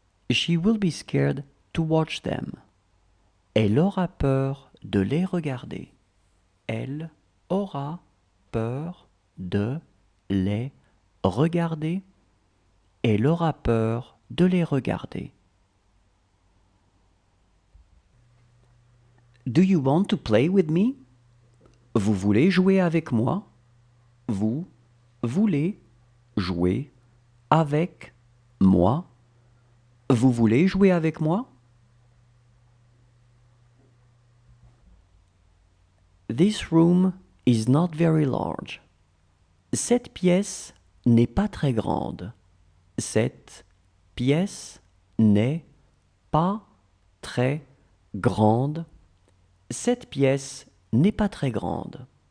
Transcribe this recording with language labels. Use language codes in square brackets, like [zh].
[en] She will be scared to watch them. [fr] Elle aura peur de les regarder. Elle aura peur de les regarder. Elle aura peur de les regarder. [en] Do you want to play with me? [fr] Vous voulez jouer avec moi? Vous voulez jouer avec moi? Vous voulez jouer avec moi? [en] This room is not very large. [fr] Cette pièce n'est pas très grande. Cette pièce n'est pas très grande. Cette pièce n'est pas très grande.